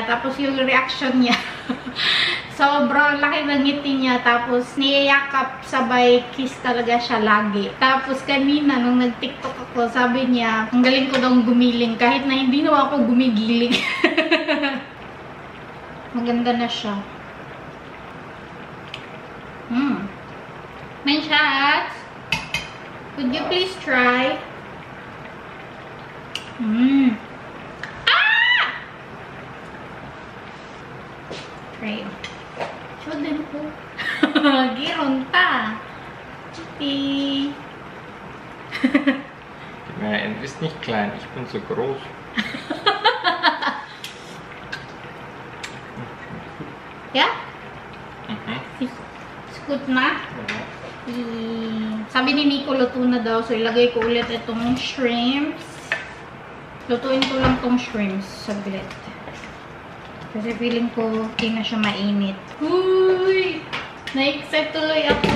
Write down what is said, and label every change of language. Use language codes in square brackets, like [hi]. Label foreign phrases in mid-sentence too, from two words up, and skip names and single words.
[tl] Tapos yung reaction niya, sobrang laki ng ngiti niya. Tapos niyayakap, sabay kiss talaga siya lagi. Tapos kanina, nung nagtiktok ako, sabi niya, ang galing ko daw gumiling. Kahit na hindi na ako gumigiling. Maganda na siya. [en] My shots, could you please try? Ah! [tl] Try. Show din po. Giron ta. Chiti. [de] Nein, du bist nicht klein, ich bin so groß. [tl] Yeah? Scoot na? Sabi ni Nico, luto na daw. So, ilagay ko ulit itong shrimps. Lutuin ko lang itong shrimps. Saglit. Kasi feeling ko, hindi na siya mainit. Uy! Na-excite tuloy ako.